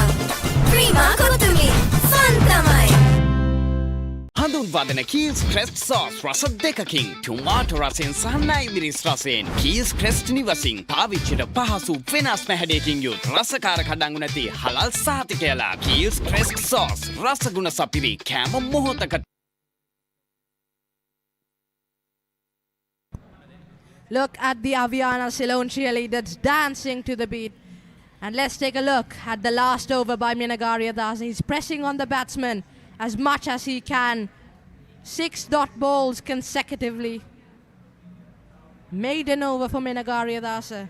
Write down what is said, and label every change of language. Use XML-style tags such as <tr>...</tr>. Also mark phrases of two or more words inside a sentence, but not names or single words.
<si>ප්‍රීමා කොත්තුමී ෆන් තමයි. හඳුන්වදන කීල්ස් ක්‍රෙස්ට් සෝස් රස දෙකකින් ටොමාටෝ රසෙන් සහ නයිමිරිස් රසයෙන් කීල්ස් ක්‍රෙස්ට් නිවසින් පාවිච්චිට පහසු වෙනස්ම හැඩයකින් යුත් රසකාර කඩංගු නැති හලල් සහතිකයලා කීල්ස් ක්‍රෙස්ට් සෝස් රසගුණ සපිරි කෑම මොහොතකට.</si> <en>Look at the Aviana Ceylon cheerleaders dancing to the beat. And let's take a look at the last over by Minagaria Das. He's pressing on the batsman as much as he can. 6 dot balls consecutively. Maiden over for Minagaria Dasa.</en>